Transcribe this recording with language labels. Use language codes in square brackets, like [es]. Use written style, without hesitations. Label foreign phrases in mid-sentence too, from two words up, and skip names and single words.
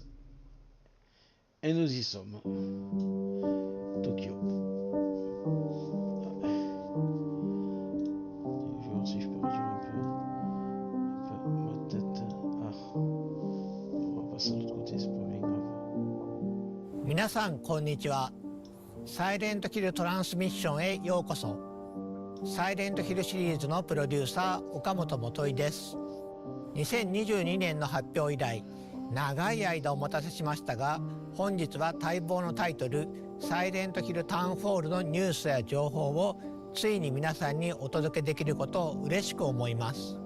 [fr] Et nous y sommes. Tokyo. Je vais voir si je peux réduire un peu ma tête. Ah, on va passer de l'autre côté, c'est pas bien grave. [ja] 皆さんこんにちは。サイレントヒルトランスミッションへようこそ。サイレントヒルシリーズのプロデューサー岡本元井です。2022年の発表以来長い間お待たせしましたが、本日は待望のタイトルサイレントヒルタウンフォールのニュースや情報をついに皆さんにお届けできることを嬉しく思います。